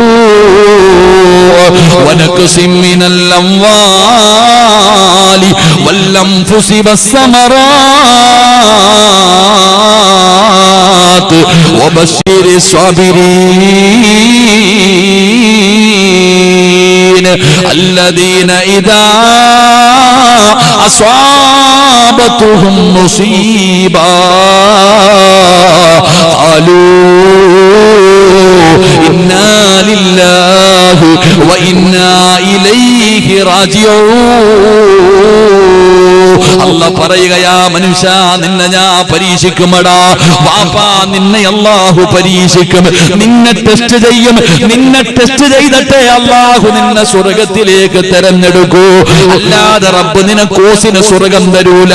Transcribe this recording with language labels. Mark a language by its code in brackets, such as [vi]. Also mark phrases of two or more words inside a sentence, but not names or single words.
[ar] الجوع ونقص من الأموال والأنفس والثمرات وبشر الصابرين الذين إذا أصابتهم مصيبة قالوا إنا لله وإنا إليه راجعون. [ml] അല്ലാഹു പറയുകയാ, മനുഷ്യ നിന്നെ ഞാൻ പരീക്ഷിക്കുമടാ. വാപ്പാ നിന്നെ അല്ലാഹു പരീക്ഷിക്കും, നിന്നെ ടെസ്റ്റ് ചെയ്യും. നിന്നെ ടെസ്റ്റ് ചെയ്തിട്ടേ അല്ലാഹു നിന്നെ സ്വർഗത്തിലേക്ക് തെരഞ്ഞെടുക്കൂ. അല്ലാതെ റബ്ബ് നിനക്ക് ഓസിന് സ്വർഗം തരൂല.